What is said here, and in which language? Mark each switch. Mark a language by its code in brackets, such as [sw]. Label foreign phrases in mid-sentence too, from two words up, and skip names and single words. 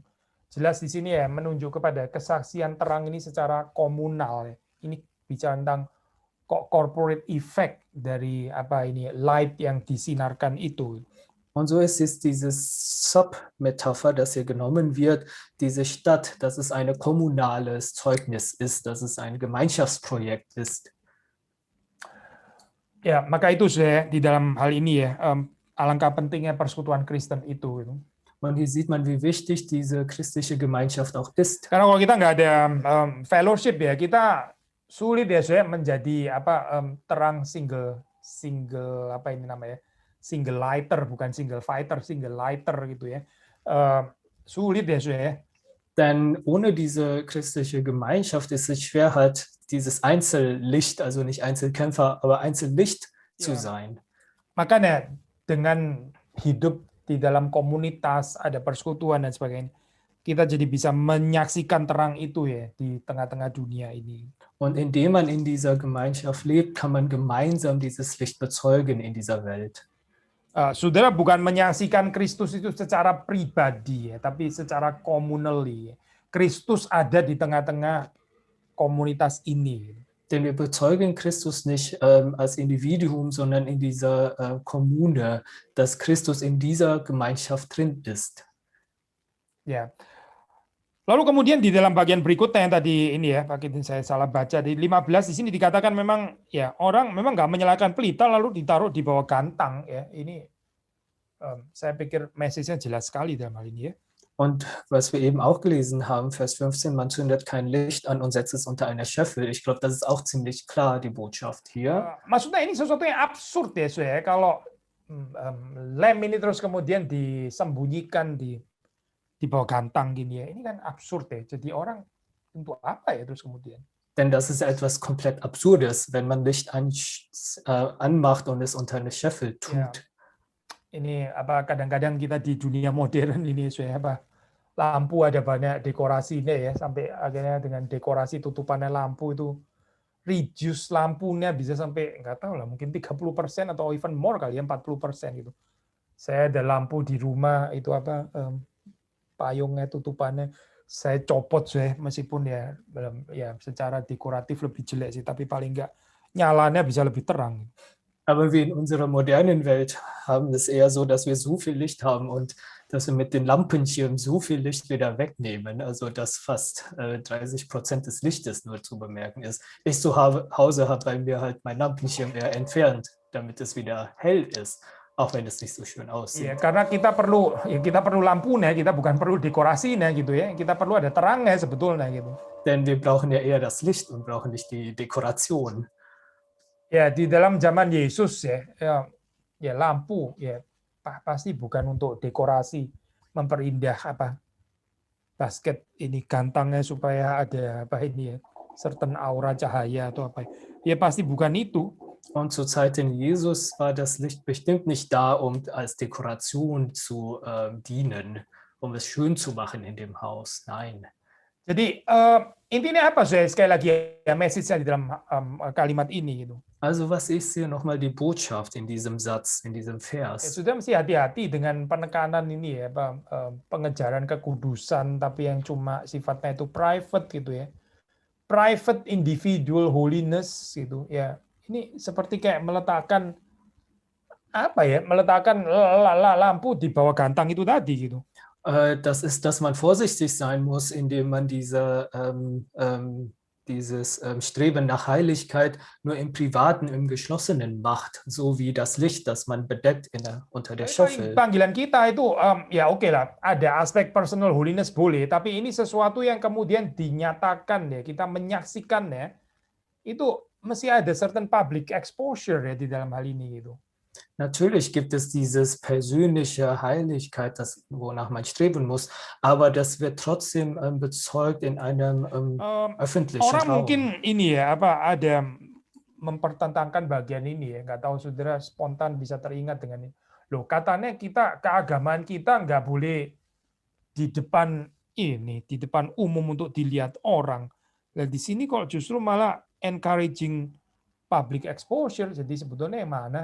[id] Jelas di sini ya menunjuk kepada kesaksian terang ini secara komunal ya. Ini bicara tentang [en] corporate effect [id] dari light yang disinarkan itu. [de] Und so ist es dieses Sub-Metapher, das hier genommen wird, diese Stadt, dass es ein kommunales Zeugnis ist, dass es ein Gemeinschaftsprojekt ist. [id] Ya, maka itu saya di dalam hal ini ya, alangkah pentingnya persekutuan Kristen itu. [de] Und hier sieht man, wie wichtig diese christliche Gemeinschaft auch ist. [id] Karena kalau kita nggak ada fellowship ya, kita sulit ya saya menjadi terang [en] single single lighter, [id] bukan [en] single fighter, single lighter [id] gitu ya. Sulit ya saya. [de] Denn ohne diese christliche Gemeinschaft ist es schwer, halt dieses Einzellicht, also nicht Einzelkämpfer, aber Einzellicht zu sein. [id] Makanya dengan hidup di dalam komunitas, ada persekutuan dan sebagainya, kita jadi bisa menyaksikan terang itu ya di tengah-tengah dunia ini. [de] Und indem man in dieser Gemeinschaft lebt, kann man gemeinsam dieses Licht bezeugen in dieser Welt. [id] Saudara bukan menyaksikan Kristus itu secara pribadi ya, tapi secara communally. Kristus ada di tengah-tengah komunitas ini. [de] Denn wir bezeugen Christus nicht als Individuum, sondern in dieser Kommune, dass Christus in dieser Gemeinschaft drin ist. [id] Ya. Lalu kemudian di dalam bagian berikutnya yang tadi ini ya, Pak Kitin saya salah baca di 15 di sini dikatakan memang ya orang memang nggak menyalakan pelita lalu ditaruh di bawah gantang ya. Ini saya pikir message-nya jelas sekali dalam hal ini ya. [de] Und was wir eben auch gelesen haben, Vers 15, man zündet kein Licht an und setzt es unter einer Scheffel. Ich glaube, das ist auch ziemlich klar, die Botschaft hier. [id] Maksudnya ini sesuatu yang absurd ya, saya kalau lem ini terus kemudian disembunyikan di bawah gantang gini ya. Ini kan absurd ya. Jadi orang untuk apa ya terus kemudian? [de] Denn das ist etwas komplett Absurdes, wenn man Licht anmacht und es unter eine Scheffel tut. [id] Ya. Ini apa kadang-kadang kita di dunia modern ini saya apa lampu ada banyak dekorasinya ya sampai akhirnya dengan dekorasi tutupannya lampu itu reduce lampunya bisa sampai nggak tahu lah mungkin 30% atau [en] even more [id] kali ya 40% gitu. Saya ada lampu di rumah itu apa payungnya tutupannya saya copot saya meskipun ya secara dekoratif lebih jelek sih tapi paling nggak nyalanya bisa lebih terang. [de] Aber wir in unserer modernen Welt haben es eher so, dass wir so viel Licht haben und dass wir mit den Lampenschirmen so viel Licht wieder wegnehmen, also dass fast 30% des Lichtes nur zu bemerken ist. Ich zu Hause habe bei mir halt meinen Lampenschirm eher entfernt, damit es wieder hell ist, auch wenn es nicht so schön aussieht. [id] Ya, karena kita perlu lampunya, kita bukan perlu dekorasinya gitu ya. Kita perlu ada terangnya sebetulnya gitu. [de] Denn wir brauchen ja eher das Licht und brauchen nicht die Dekoration. [id] Ya, di dalam zaman Yesus ya lampu ya pasti bukan untuk dekorasi memperindah apa basket ini gantangnya supaya ada apa ini ya [en] certain aura [id] cahaya atau apa. Ya pasti bukan itu. [de] Und zur Zeit in Jesus war das Licht bestimmt nicht da, um als Dekoration zu dienen, um es schön zu machen in dem Haus. Nein. [id] Jadi intinya apa saya sekali lagi ya message-nya di dalam kalimat ini gitu. [de] Also was ist hier nochmal die Botschaft in diesem Satz, in diesem Vers? [id] Ya, sudah mesti hati-hati dengan penekanan ini ya, pengejaran kekudusan tapi yang cuma sifatnya itu private gitu ya. [en] Private individual holiness [id] gitu ya. Ini seperti kayak meletakkan apa ya? Meletakkan lampu di bawah gantang itu tadi gitu. [de] Das ist, dass man vorsichtig sein muss, indem man dieses Streben nach Heiligkeit nur im Privaten, im Geschlossenen macht, so wie das Licht, das man bedeckt unter der Scheffel. [id] Panggilan kita itu ya oke lah, ada aspek [en] personal holiness [id] boleh, tapi ini sesuatu yang kemudian dinyatakan ya, kita menyaksikan ya, itu mesti ada [en] certain public exposure [id] ya di dalam hal ini gitu. [de] Natürlich gibt es dieses persönliche Heiligkeit, wonach man streben muss, aber das wird trotzdem bezeugt in einem öffentlichen [id] Orang [de] Raum. [id] mungkin ini ya ada mempertentangkan bagian ini ya, nggak tahu saudara spontan bisa teringat dengan ini. Loh katanya kita keagamaan kita nggak boleh di depan umum untuk dilihat orang. Nah, di sini kok justru malah [en] encouraging public exposure, [id] jadi sebetulnya yang mana?